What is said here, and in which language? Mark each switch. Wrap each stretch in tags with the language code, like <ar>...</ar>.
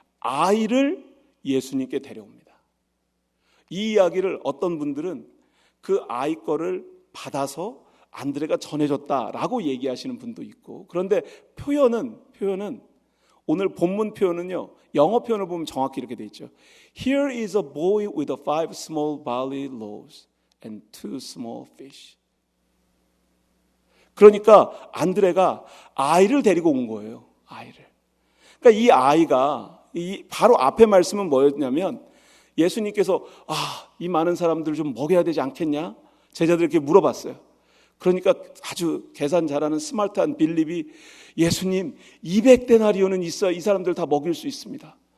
<ko>아이를 예수님께 데려옵니다. 이 이야기를 어떤 분들은 그 아이 거를 받아서 안드레가 전해줬다라고 얘기하시는 분도 있고, 그런데 표현은 오늘 본문 표현은요, 영어 표현을 보면 정확히 이렇게 돼 있죠.</ko> <en>Here is a boy with 5 small barley loaves and 2 small fish.</en> <ko>그러니까 안드레가 아이를 데리고 온 거예요. 아이를. 그러니까 이 아이가 바로 앞에 말씀은 뭐였냐면, 예수님께서 이 많은 사람들 좀 먹여야 되지 않겠냐? 제자들에게 물어봤어요. 그러니까 아주 계산 잘하는 스마트한 빌립이, 예수님 200데나리온은 있어야 이 사람들 다 먹일 수 있습니다.</ko>